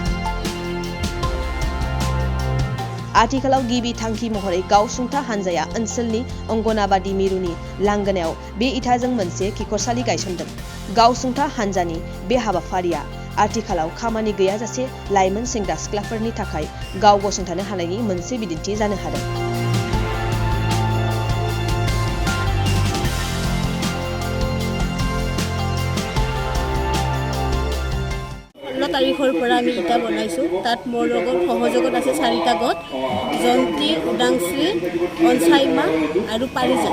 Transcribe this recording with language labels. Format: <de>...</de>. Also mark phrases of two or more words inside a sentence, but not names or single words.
<brx>आथिखालाव गिबि थांखि महरै गावसुंथा हानजाया ओनसोलनि अंगनाबादि मिरुनि लांगोनायाव बे इटाजों मोनसे खिखरसालि गायसनदों। गावसुंथा हानजानि बे हाबाफारिया आथिखालाव खामानि गैयाजासे लाइमोन सेंग्रा सिख्लाफोरनि थाखाय गाव गसंथानो हानायनि मोनसे बिदिन्थि जानो हादों।</brx> <as>তাৰিখৰ পৰা আমি ইটা বনাইছোঁ। তাত মোৰ লগত সহযোগত আছে 4টা গোট, জন্তি উদাংশ্ৰী অনচাইমা আৰু পাৰিজাত।</as>